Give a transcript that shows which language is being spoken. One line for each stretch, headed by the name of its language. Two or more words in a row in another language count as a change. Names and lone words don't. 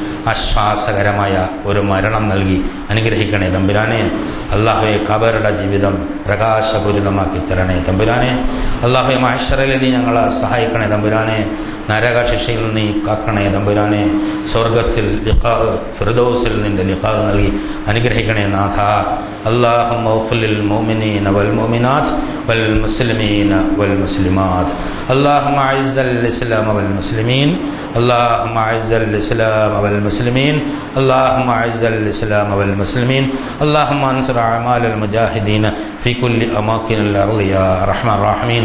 Malayalam: ആശ്വാസകരമായ ഒരു മരണം നൽകി അനുഗ്രഹിക്കണേ തമ്പുരാനെ. അള്ളാഹുവെ ഖബറുടെ ജീവിതം പ്രകാശപൂരിതമാക്കി തരണേ തമ്പുരാനെ. അള്ളാഹുവെ മഹ്ശറിൽ നീ ഞങ്ങളെ സഹായിക്കണേ തമ്പുരാനെ. നരക ശിക്ഷയിൽ നീ കാക്കണേ തമ്പുരാനെ. സ്വർഗത്തിൽ ഫിർദൗസിൽ നിന്റെ ലിഖാ നൽകി അനുഗ്രഹിക്കണേ നാഥ.
Arabic: اللهم اغفر للمؤمنين والمؤمنات والمسلمين والمسلمات. اللهم اعز الاسلام والمسلمين. اللهم اعز الاسلام والمسلمين. اللهم اعز الاسلام والمسلمين. اللهم انصر اعمال المجاهدين في كل اماكن الارض يا ارحم الراحمين.